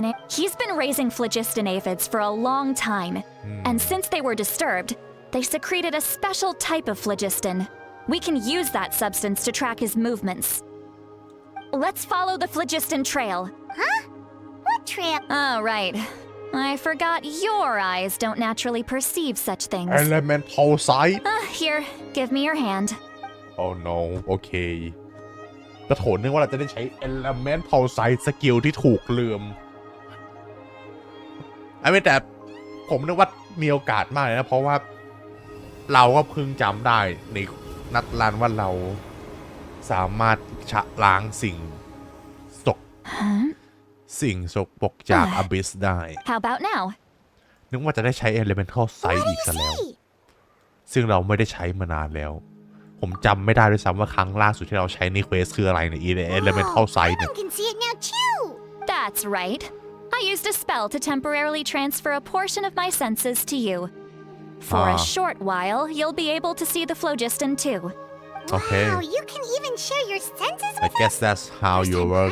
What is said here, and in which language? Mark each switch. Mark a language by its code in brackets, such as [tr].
[en] He's been raising phlogiston aphids for a long time, and since they were disturbed, they secreted a special type of phlogiston. We can use that substance to track his movements. Let's follow the phlogiston trail. Huh? What trail? Oh, right. I forgot your eyes don't naturally perceive such things. Elemental sight? Here, give me your hand. Oh no, [th] โอเคแต่โถนึกว่าเราจะได้ใช้ Elemental Sight สกิลที่ถูกลืมแต่ผมนึกว่ามีโอกาสมากเลยนะ เพราะว่าเราก็เพิ่งจำได้ในนัดรันว่าเราสามารถชะล้างสิ่งสกปรกจาก Abyss ได้ [en] How about now? [th] นึกว่าจะได้ใช้ Elemental Sight อีกซะแล้ว [en] See? [th] ซึ่งเราไม่ได้ใช้มานานแล้ว ผมจำไม่ได้ด้วยซ้ำว่าครั้งล่าสุดที่เราใช้ในเควสคืออะไรใน Elemental Site เนี่ย [en] Paimon can see it now too. That's right. I used a spell to temporarily transfer a portion of my senses to you. For a short while, you'll be able to see the phlogiston too. Okay. Wow, you can even share your senses with I guess that's how First you time work.